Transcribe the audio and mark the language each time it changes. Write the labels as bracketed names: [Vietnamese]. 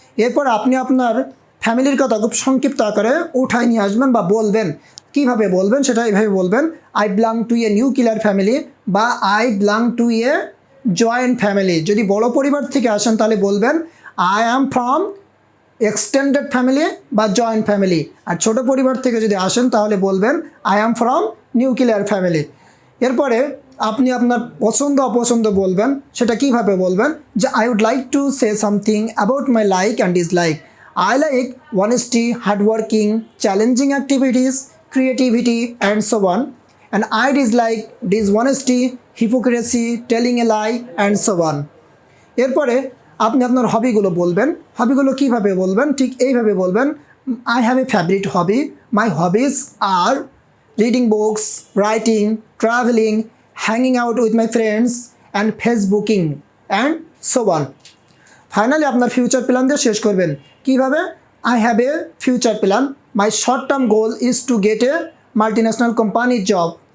[Bangla] এরপর আপনি আপনার ফ্যামিলির কথা খুব সংক্ষিপ্ত আকারে উঠায় নিয়ে আসবেন বা বলবেন। কিভাবে বলবেন সেটা এইভাবে বলবেন, [English] I belong to a nuclear family বা I belong to a joint family. [Bangla] যদি বড় পরিবার থেকে আসেন তাহলে বলবেন [English] I am from extended family [Bangla] বা জয়েন্ট ফ্যামিলি। আর ছোট পরিবার থেকে যদি আসেন তাহলে বলবেন [English] I am from nuclear family. [Bangla] এরপরে আপনি আপনার পছন্দ অপছন্দ বলবেন। সেটা কিভাবে বলবেন? [English] যে I would like to say something about my like and dislike. I like honesty, hardworking, challenging activities, creativity and so on. And I dislike dishonesty, hypocrisy, telling a lie and so on. [Bangla] এরপরে আপনি আপনার হবিগুলো বলবেন। হবিগুলো কিভাবে বলবেন? ঠিক এইভাবে বলবেন, [English] I have a favorite hobby. My hobbies are reading books, writing, traveling, hanging out with my friends and Facebooking and so on. [Bangla] Finally আপনার ফিউচার প্ল্যান দিয়ে শেষ করবেন। [English] কিভাবে? I have a future plan. My short-term goal is to get a multinational company job.